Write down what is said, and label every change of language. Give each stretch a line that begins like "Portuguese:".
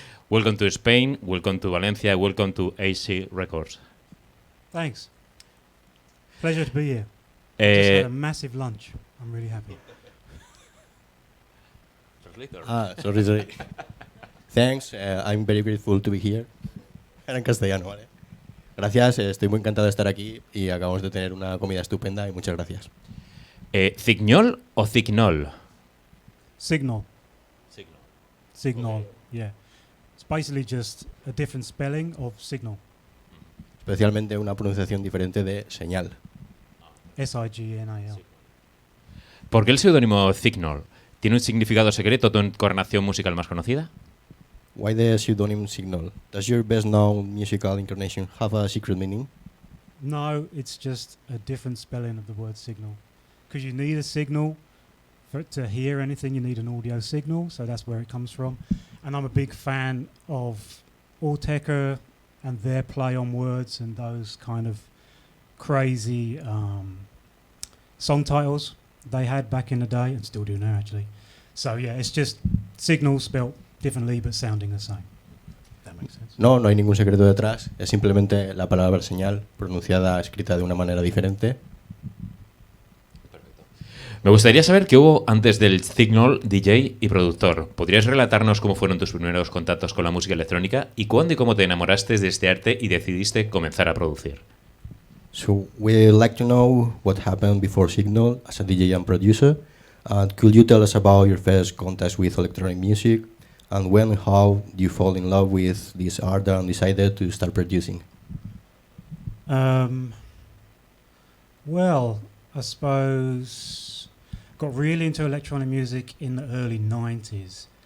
English: Welcome to Spain, welcome to Valencia, welcome to AC Records. Thanks. Pleasure to be here. Just had a massive lunch. I'm really happy. Sorry. Thanks, I'm very grateful to be here.
Spanish: Era en castellano, ¿vale? Gracias, estoy muy encantado de estar aquí y acabamos de tener una comida estupenda y muchas gracias. ¿Cignol o Cignol?
English: Cignol. Cignol, yeah. It's basically just a different spelling of signal.
Spanish: Especialmente una pronunciación diferente de señal.
English: S-I-G-N-A-L.
Spanish: ¿Por qué el seudónimo Cignol? ¿Tiene un significado secreto tu encarnación musical más conocida?
English: Why the pseudonym Cignol? Does your best known musical incarnation have a secret meaning? No, it's just a different spelling of the word signal. Because you need a signal to hear anything, you need an audio signal, so that's where it comes from. And I'm a big fan of Alltecker and their play on words and those kind of crazy song titles they had back in the day, and still do now actually. So yeah, it's just signal spelt differently but sounding the same. That makes sense.
Spanish: No hay ningún secreto detrás, es simplemente la palabra señal pronunciada, escrita de una manera diferente. Perfecto. Me gustaría saber qué hubo antes del Cignol, DJ y productor. ¿Podrías relatarnos cómo fueron tus primeros contactos con la música electrónica y cuándo y cómo te enamoraste de este arte y decidiste comenzar a producir?
English: So we'd like to know what happened before Cignol as a DJ and producer. Could you tell us about your first contact with electronic music? And when and how do you fall in love with this art and decided to start producing? Well, I suppose got really into electronic music in the early 90s.